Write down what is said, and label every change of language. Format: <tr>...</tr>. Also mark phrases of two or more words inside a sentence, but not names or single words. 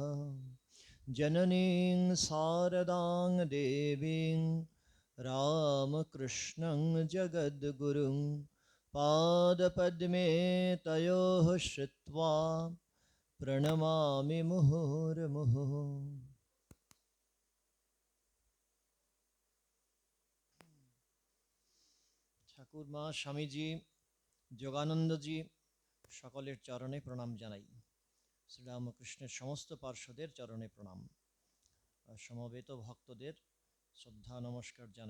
<sa>जननीं शारदां देवीं रामकृष्णं जगद्गुरुं पादपद्मे तयोः श्रुत्वा प्रणमामि मुहुर्मुहुः।</sa> <bn>ঠাকুরমা, স্বামীজি, যোগানন্দজি সকলের চরণে প্রণাম জানাই। শ্রীরামকৃষ্ণের সমস্ত পার্শ্বদের চরণে প্রণাম। সমবেত ভক্তদের শ্রদ্ধা নমস্কার জানাই।</bn>